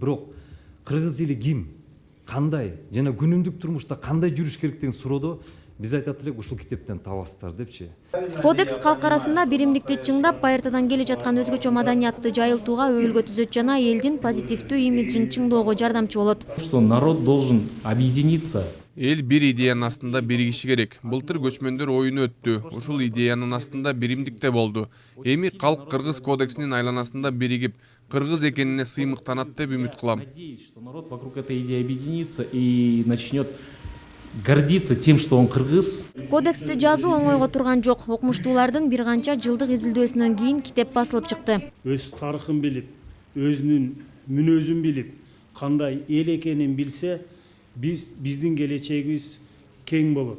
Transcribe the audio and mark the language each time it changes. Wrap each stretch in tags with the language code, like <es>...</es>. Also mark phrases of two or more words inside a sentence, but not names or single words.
<ky>Бирок кыргыз эли ким, кандай жана күнүмдүк турмушта кандай жүрүш керек деген суроодо биз айтат элек, ушул китептен табасыздар депчи. Кодекс калк арасында биримдикти чыңдап, байыртадан келе жаткан өзгөчө маданиятты жайылтууга өбөлгө түзөт жана элдин позитивдүү имиджин чыңдоого жардамчы болот.</ky> <ru>Что народ должен объединиться.</ru> <ky>Эл бир идеянын астында биригиши керек. Былтыр көчмөндөр оюну өттү. Ушул идеянын астында биримдикте болду. Эми калк Кыргыз кодексинин айланасында биригип, кыргыз экенине сыймыктанат деп үмүт кылам.</ky> <ru>Надеюсь, что народ вокруг этой идеи объединится и начнет гордиться тем, что он кыргыз.</ru> <ky>Кодексти жазуу оңойго турган жок. Окумуштуулардын бир канча жылдык изилдөөсүнөн кийин китеп басылып чыкты. Өз тарыхын билип, өзүнүн мүнөзүн билип, кандай эл экенин билсе, биздин келечегибиз кең болот.</ky>